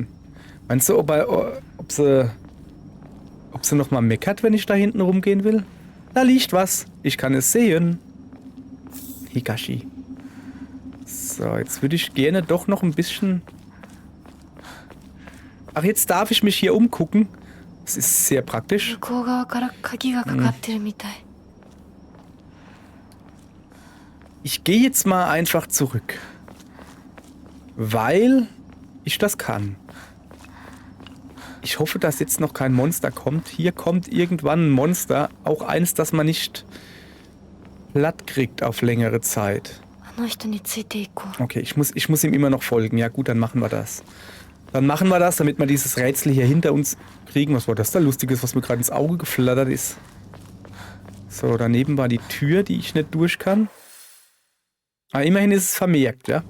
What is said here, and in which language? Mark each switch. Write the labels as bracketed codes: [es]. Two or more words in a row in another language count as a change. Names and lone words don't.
[de] Meinst du, ob sie noch mal meckert, wenn ich da hinten rumgehen will? Da liegt was. Ich kann es sehen. Higashi. So, jetzt würde ich gerne doch noch ein bisschen... Ach, jetzt darf ich mich hier umgucken. Das ist sehr praktisch. [ja] 向こう側から鍵がかかってるみたい。 [de] Ich gehe jetzt mal einfach zurück. Weil ich das kann. Ich hoffe, dass jetzt noch kein Monster kommt. Hier kommt irgendwann ein Monster. Auch eins, das man nicht platt kriegt auf längere Zeit. [ja] あの人についていこう。 [de] Okay, ich muss ihm immer noch folgen. Ja gut, dann machen wir das. Dann machen wir das, damit wir dieses Rätsel hier hinter uns kriegen. Was war das da Lustiges, was mir gerade ins Auge geflattert ist? So, daneben war die Tür, die ich nicht durch kann. Aber immerhin ist es vermerkt, ja.